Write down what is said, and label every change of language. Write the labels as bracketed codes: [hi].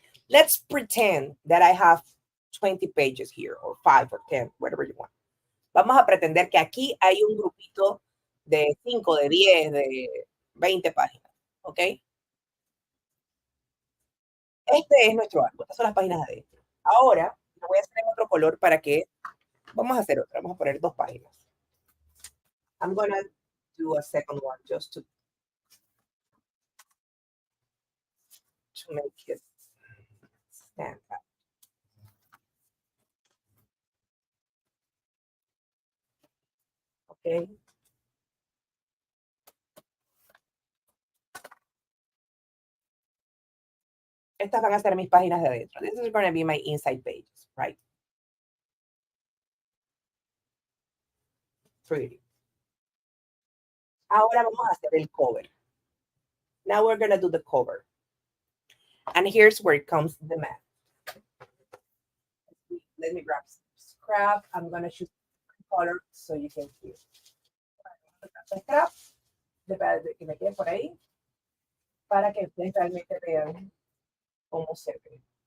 [en] Let's pretend that I have 20 pages here, or 5 or 10, whatever you want. [es] Vamos a pretender que aquí hay un grupito de 5, de 10, de 20 páginas, ¿ok? Este es nuestro árbol, estas son las páginas de adentro. Ahora, lo voy a hacer en otro color para que, vamos a hacer otra, vamos a poner 2 páginas. [en] I'm gonna do a second one just to make it stand out. Okay. [es] Estas van a ser mis páginas de adentro. [en] This is going to be my inside pages, right? Pretty. [es] Ahora vamos a hacer el cover. [en] Now we're going to do the cover. And here's where it comes the math. Let me grab some scrap. I'm going to choose color so you can see. [es] Scrap, que me quede por ahí, para que ustedes realmente vean cómo se ve.